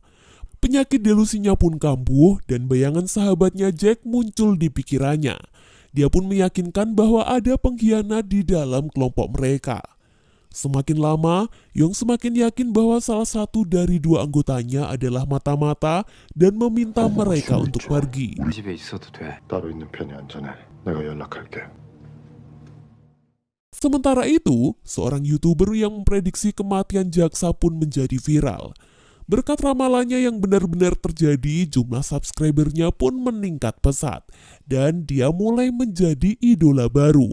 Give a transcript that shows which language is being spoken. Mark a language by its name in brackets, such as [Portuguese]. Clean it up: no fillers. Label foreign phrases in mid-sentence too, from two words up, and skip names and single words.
[Indonesian] Penyakit delusinya pun kambuh dan bayangan sahabatnya Jack muncul di pikirannya. Dia pun meyakinkan bahwa ada pengkhianat di dalam kelompok mereka. Semakin lama, Yong semakin yakin bahwa salah satu dari dua anggotanya adalah mata-mata dan meminta mereka untuk pergi. [Korean] 집에 있어도 돼. 따로 있는 편이 안전해. 내가 연락할게. [Indonesian] Sementara itu, seorang YouTuber yang memprediksi kematian jaksa pun menjadi viral. Berkat ramalannya yang benar-benar terjadi, jumlah subscribernya pun meningkat pesat, dan dia mulai menjadi idola baru.